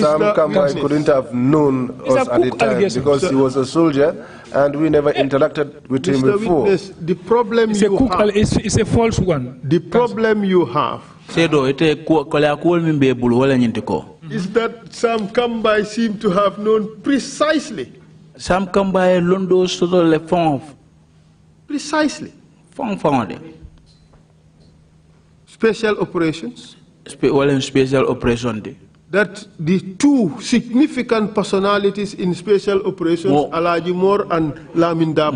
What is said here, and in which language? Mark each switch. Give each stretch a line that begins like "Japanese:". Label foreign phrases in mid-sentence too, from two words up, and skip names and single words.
English: Sam Kambai couldn't have known us at the time because he was a soldier and we never interacted with him before. Witness, the problem it's a false one. The problem you have is that Sam Kambai seemed to have known precisely.
Mandingo: Sam Kambai londo soto le fond.
English: Precisely. Fond. Special operations. Special operation. That the two significant personalities in special operations, Alaji Moore and Lamin Dabo.